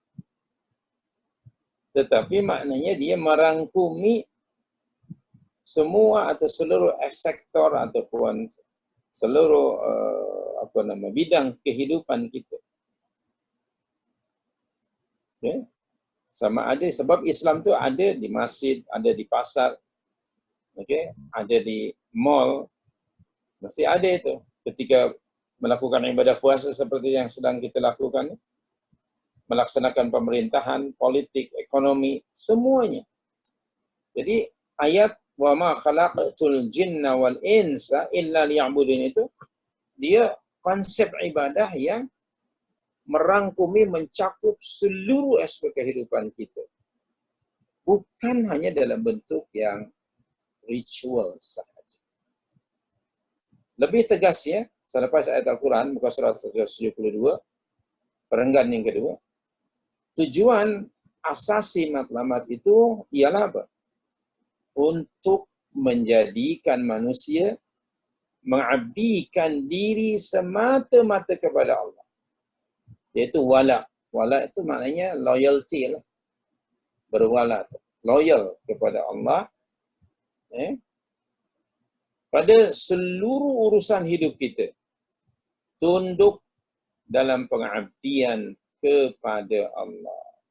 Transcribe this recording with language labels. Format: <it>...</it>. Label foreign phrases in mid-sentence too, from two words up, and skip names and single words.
<ms>Tetapi maknanya dia merangkumi semua atau seluruh sektor ataupun seluruh bidang kehidupan kita. Okay. Sama ada, sebab Islam tu ada di masjid, ada di pasar, ada di mall, mesti ada itu. Ketika melakukan ibadah puasa seperti yang sedang kita lakukan, melaksanakan pemerintahan, politik, ekonomi, semuanya. Jadi ayat</ms> <ar>وما خلقت الجن والإنس إلا ليعبدون</ar> <ms>itu, dia konsep ibadah yang merangkumi, mencakup seluruh aspek kehidupan kita. Bukan hanya dalam bentuk yang ritual sahaja. Lebih tegas ya, selepas ayat Al-Quran, muka surat 172, perenggan yang kedua, tujuan asasi matlamat itu ialah apa? Untuk menjadikan manusia mengabdikan diri semata-mata kepada Allah. Iaitu wala. Wala itu maknanya loyalty lah. Berwala. Loyal kepada Allah. Pada seluruh urusan hidup kita. Tunduk dalam pengabdian kepada Allah.</ms>